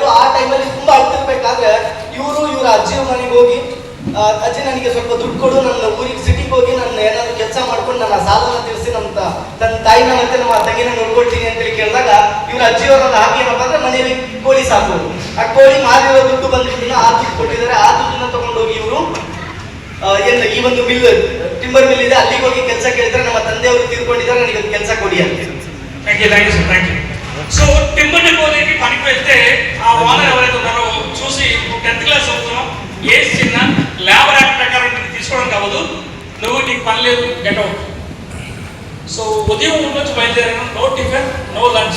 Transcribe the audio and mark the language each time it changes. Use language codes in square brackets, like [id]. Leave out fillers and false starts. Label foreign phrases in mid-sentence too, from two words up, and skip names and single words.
[kn] ಆ ಟೈಮಲ್ಲಿ ತುಂಬಾ ಅಳ್ತಿರ್ಬೇಕಾದ್ರೆ ಇವರ ಅಜ್ಜಿಯ ಮನೆಗೆ ಹೋಗಿ, ಅಜ್ಜಿ ನನಗೆ ಸ್ವಲ್ಪ ದುಡ್ಡು ಕೊಡು, ನನ್ನ ಊರಿಗೆ ಸಿಟಿಗೆ ಹೋಗಿ ನನ್ನ ಏನಾದ್ರು ಕೆಲಸ ಮಾಡ್ಕೊಂಡು ನನ್ನ ಸಾಲನ ತೀರಿಸಿ ನನ್ನ ತಾಯಿನ ಮತ್ತೆ ನಮ್ಮ ತಂಗಿನ ನೋಡ್ಕೊಳ್ತೀನಿ ಅಂತೇಳಿ ಕೇಳಿದಾಗ ಇವ್ರ ಅಜ್ಜಿಯವರನ್ನ ಹಾಗೆ ಏನಪ್ಪ ಅಂದ್ರೆ ಮನೆಯಲ್ಲಿ ಕೋಳಿ ಸಾಕೋದು. ಆ ಕೋಳಿ ಮಾರಿರೋ ದುಡ್ಡು ಬಂದಿದ್ದನ್ನ ಆ ದುಡ್ಡು ಕೊಟ್ಟಿದ್ದಾರೆ. ಆ ದುಡ್ಡನ್ನ ತಗೊಂಡೋಗಿ ಇವರು ಏನು ಈ ಒಂದು ಮಿಲ್, [en] timber mill [kn] ಇದೆ, ಅಲ್ಲಿಗೆ ಹೋಗಿ ಕೆಲಸ ಕೇಳಿದ್ರೆ ನಮ್ಮ ತಂದೆಯವರು ತೀರ್ಕೊಂಡಿದ್ದಾರೆ, ನನಗೆ ಕೆಲಸ ಕೊಡಿ ಅಂತ. [en] thank you sir, thank you. [te] సో [en] timber depot [te] పనికి వెళ్తే ఆ ఓనర్ ఎవరైతే ఉన్నారో చూసి [en] 10th class [te] చదువుతున్నాం, ఏజ్ చిన్న, [en] labour act [te] ప్రకారం తీసుకోవడం కావద్దు, నువ్వు నీకు పని లేదు, [en] get out. [te] సో ఉదయం నుంచి బయలుదేరాను, [en] no tiffin, no lunch.